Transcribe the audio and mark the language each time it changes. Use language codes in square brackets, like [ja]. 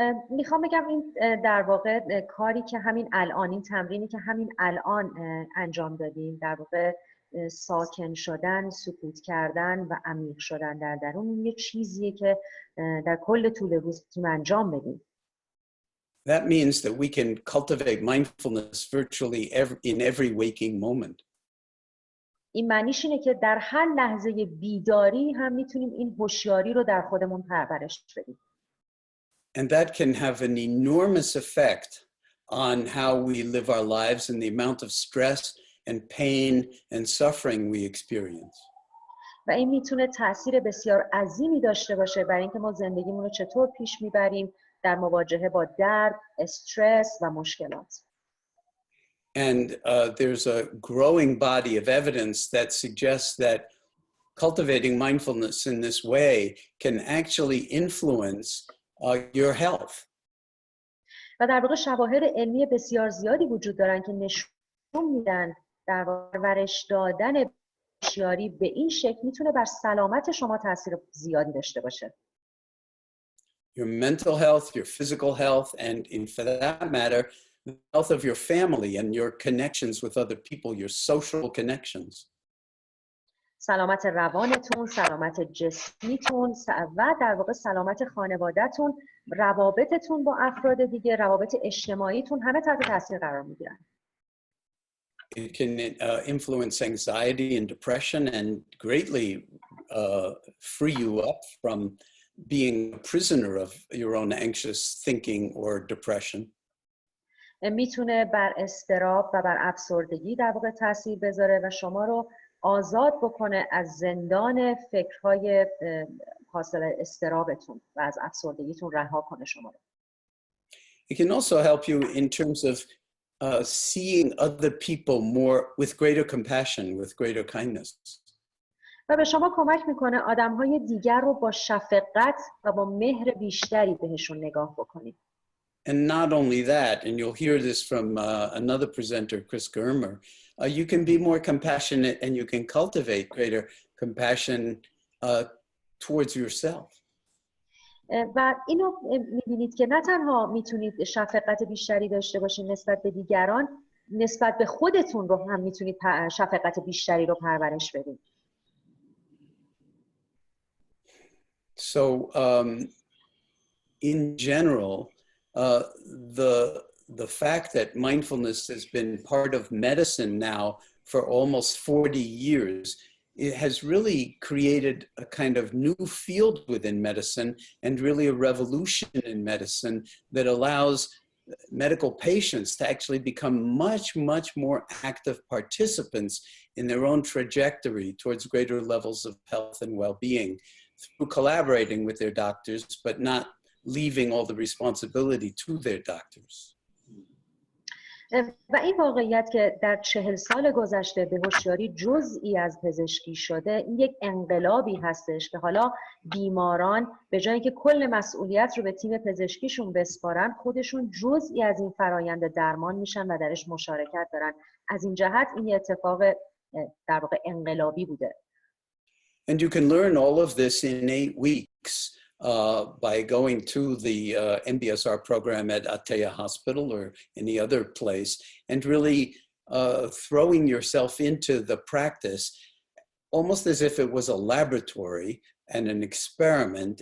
[fa] میخوام بگم این در واقع کاری که همین الان، این تمرینی که همین الان انجام دادیم، در واقع ساکن شدن، سکوت کردن و عمیق شدن در درون، یه چیزیه که در کل طول روز میتونیم انجام بدیم. [en] That means that we can cultivate mindfulness virtually in every waking moment. [fa] این معنیش اینه که در هر لحظه بیداری هم میتونیم این هوشیاری رو در خودمون پرورش بدیم. [en] And that can have an enormous effect on how we live our lives and the amount of stress and pain and suffering we experience. [fa] و این میتونه تأثیر بسیار عظیمی داشته باشه برای اینکه ما زندگیمون رو چطور پیش میبریم در مواجهه با درد، استرس و مشکلات. [en] And there's a growing body of evidence that suggests that cultivating mindfulness in this way can actually influence your health. [fa] و در واقع شواهد علمی بسیار زیادی وجود دارن که نشون میدن در پرورش دادن هوشیاری به این شکل میتونه بر سلامت شما تاثیر زیادی داشته باشه. [en] Your mental health, your physical health, and for that matter, the health of your family and your connections with other people, your social connections. [fa] سلامت روانتون، سلامت جسمیتون و در واقع سلامت خانواده‌تون، روابطتون با افراد دیگه، روابط اجتماعیتون همه تحت تاثیر قرار میگیرن. [en] It can influence anxiety and depression and greatly free you up from being a prisoner of your own anxious thinking or depression. [fa] میتونه بر اضطراب و بر افسردگی در واقع تاثیر بذاره و شما رو آزاد بکنه از زندان فکرهای حاصل اضطرابتون و از افسردگیتون رها کنه شما رو. [en] It can also help you in terms of seeing other people more with greater compassion, with greater kindness. [fa] و به شما کمک میکنه آدم‌های دیگر رو با شفقت و با مهر بیشتری بهشون نگاه بکنید. [en] And not only that, and you'll hear this from another presenter, Chris Germer, you can be more compassionate and you can cultivate greater compassion towards yourself. [fa] و اینو می‌بینید که نه تنها میتونید شفقت بیشتری داشته باشید نسبت به دیگران، نسبت به خودتون رو هم میتونید شفقت بیشتری رو پرورش بدید. [en] So in general, the fact that mindfulness has been part of medicine now for almost 40 years, it has really created a kind of new field within medicine and really a revolution in medicine that allows medical patients to actually become much, much more active participants in their own trajectory towards greater levels of health and well-being through collaborating with their doctors, but not leaving all the responsibility to their doctors. [fa] و این واقعیت که در 40 سال گذشته به هوشیاری جزئی از پزشکی شده، این یک انقلابی هستش که حالا بیماران به جای اینکه کل مسئولیت رو به تیم پزشکیشون بسپارن، خودشون جزئی از این فرایند درمان میشن و درش مشارکت دارن. از این جهت این اتفاق در واقع انقلابی بوده. [en] And you can learn all of this in 8 weeks. By going to the MBSR program at Ateya Hospital or any other place and really throwing yourself into the practice almost as if it was a laboratory and an experiment.